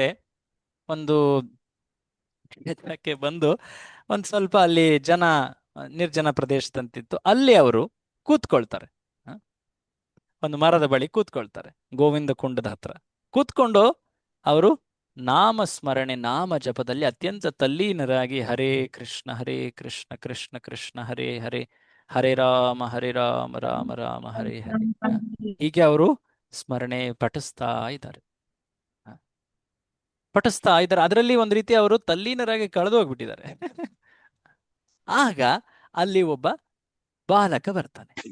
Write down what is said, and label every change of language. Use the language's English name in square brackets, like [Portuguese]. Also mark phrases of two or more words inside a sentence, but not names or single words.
[Kannada] ಒಂದು ಕ್ಷೇತ್ರಕ್ಕೆ ಬಂದು ಒಂದು ಸ್ವಲ್ಪ ಅಲ್ಲಿ ನಿರ್ಜನ ಪ್ರದೇಶದಂತಿತ್ತು, ಅಲ್ಲಿ ಅವರು ಕೂತ್ಕೊಳ್ತಾರೆ. ಒಂದು ಮರದ ಬಳಿ ಕೂತ್ಕೊಳ್ತಾರೆ, ಗೋವಿಂದ ಕುಂಡದ ಹತ್ರ ಕೂತ್ಕೊಂಡು ಅವರು ನಾಮ ಸ್ಮರಣೆ, ನಾಮ ಜಪದಲ್ಲಿ ಅತ್ಯಂತ ತಲ್ಲೀನರಾಗಿ ಹರೇ ಕೃಷ್ಣ ಕೃಷ್ಣ ಕೃಷ್ಣ ಹರೇ ಹರೇ, ಹರೇ ರಾಮ ರಾಮ ರಾಮ ಹರೇ ಹರೇ, ಹೀಗೆ ಅವರು ಸ್ಮರಣೆ ಪಠಿಸ್ತಾ ಇದ್ದಾರೆ. ಅದರಲ್ಲಿ ಒಂದು ರೀತಿ ಅವರು ತಲ್ಲೀನರಾಗಿ ಕಳೆದು ಹೋಗ್ಬಿಟ್ಟಿದ್ದಾರೆ. ಆಗ ಅಲ್ಲಿ ಒಬ್ಬ ಬಾಲಕ ಬರ್ತಾನೆ.